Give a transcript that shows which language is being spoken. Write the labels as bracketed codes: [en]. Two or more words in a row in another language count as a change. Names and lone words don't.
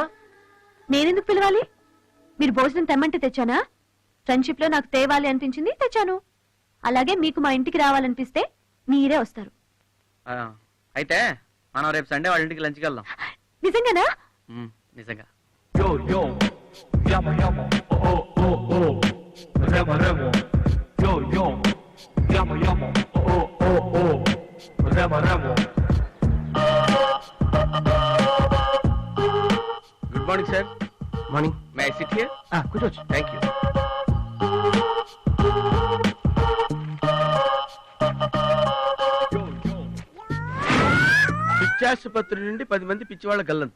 [te] నేనెందుకు పిలవాలి? మీరు భోజనం తెమ్మంటే తెచ్చానా? ఫ్రెండ్షిప్ లో నాకు తేవాలి అనిపించింది, తెచ్చాను. అలాగే మీకు మా ఇంటికి రావాలనిపిస్తే మీరే వస్తారు. అయితే మనం రేపు సండే వాళ్ళ ఇంటికి లంచ్కి వెళ్దాం. నిజంగానా? నిజంగా. Yo, yo, llamo, llamo, oh, oh, oh, oh, remo, remo, yo, yo, llamo, llamo, oh, oh, oh, remo, remo. [en] Good morning sir. మార్నింగ్. May I sit here? [te] కూర్చోవచ్చు. [en] Thank you. [te] పిచ్చాసుపత్రి నుండి 10 మంది పిచ్చివాళ్ల గల్లంతు.